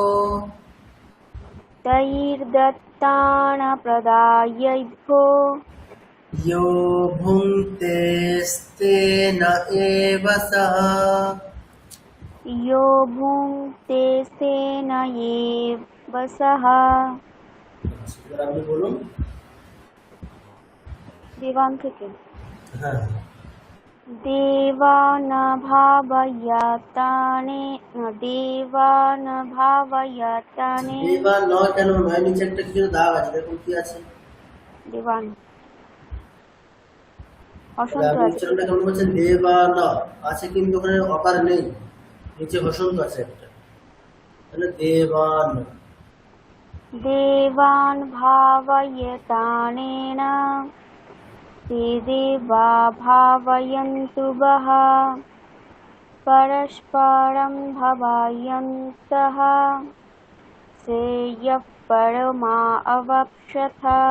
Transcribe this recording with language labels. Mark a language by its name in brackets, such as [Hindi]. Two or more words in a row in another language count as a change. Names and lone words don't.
[Sanskrit] तैर्दत्तानप्रदायैभ्यो यो भुङ्क्तेस्तेन एव सः। यो भुङ्क्ते तेन एव सः। [Bangla] আপনি বলুন। দেবান থেকে। হ্যাঁ, [Sanskrit] देवा न भावयताने देवा न भावयताने দেবা ন [Bangla] কেন নয়, নিচে একটা কিছু দাগ আছে, দেখুন কি আছে। [Sanskrit] দেবান [Bangla] তাহলে অসন্ত আপনি আছে। উচ্চারণটা কেমন বলছেন, [Sanskrit] দেবা ন [Bangla] আছে কিন্তু ওখানে অকার নেই, নিচে হসন্ত আছে একটা, তাহলে দেবান। [Sanskrit] देवान् भावयतानेन ते देवा भावयन्तु वः परस्परं भावयन्तः श्रेयः परमा अवाप्स्यथ